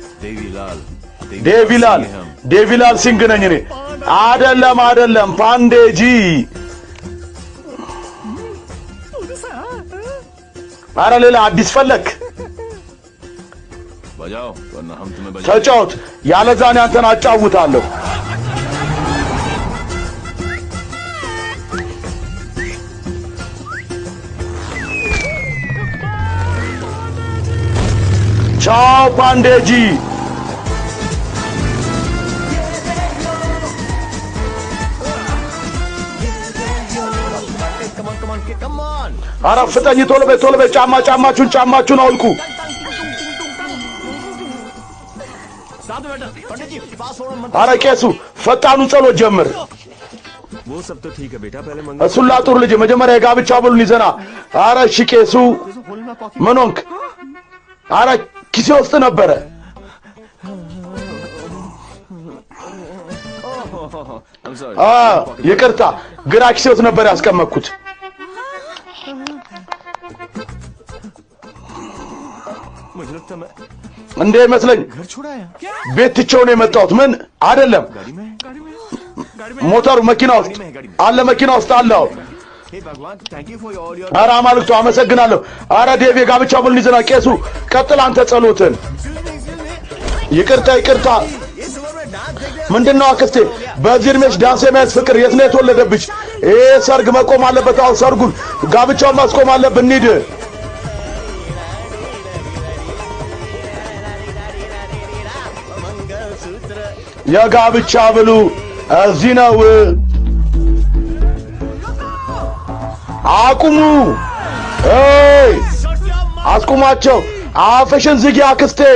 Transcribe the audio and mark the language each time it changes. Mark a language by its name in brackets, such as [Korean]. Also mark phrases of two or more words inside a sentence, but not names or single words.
[Amharic] ዴቪላል ሲንግ ነኝ እኔ አይደለም ፓንዴጂ አረ ሌላ አዲስ ፈለክ [Hindi] बजाओ वरना हम तुम्हें बजा [Amharic] ተጫወት ያለዛኔ አንተን አጫውታለሁ ቻው ፓንዴጂ አረ ፍጠኝ ቶሎ በይ ጫማችሁን አውልቁ አረ ቄሱ ፈጣኑን ጸሎት ጀምር [Hindi] वो सब तो ठीक है बेटा पहले मंगल [Amharic] እሱን ላጡር ልጅ መጀመሪያ የጋብቻ ብሉን ይዘና አረ እሺ ቄሱ ምን ሆንክ አረ ኪሴ ውስጥ ነበረ [English] I'm sorry [Amharic] ይቅርታ ግራ ኪሴ ውስጥ ነበር ያስቀመጥኩት [Hindi] मुझे लगता मैं [Amharic] እንዴ መስለኝ [Hindi] घर छोड़ाया [Amharic] ቤት ትቼው ነው የመጣሁት ምን አይደለም [Hindi] गाड़ी में [Amharic] ሞተሩ መኪና ውስጥ አለ መኪና ውስጥ አለው [Hindi] हे भगवान [English] thank you for all your [Amharic] አረ አማልክቱ አመሰግናለሁ አረ ዴቭ የጋብቻ ብሉን ይዘና ቄሱ ቀጥል አንተ ጸሎትን ይቅርታ [Hindi] ये सुबह में डांस देख [Amharic] ምንድነው አክስቴ በዚህ እድሜሽ ዳንስ የሚያስ ፍቅር የት ነው የተወለደብሽ ይሄ ሰርግ መቆም አለበት አው ሰርጉን ጋብቻውን ማስቆም አለብን እንሂድ የጋብቻ ብሉ እዚህ ነው አቁሙ ኤይ አስቁማቸው አፍሽን ዝጊ አክስቴ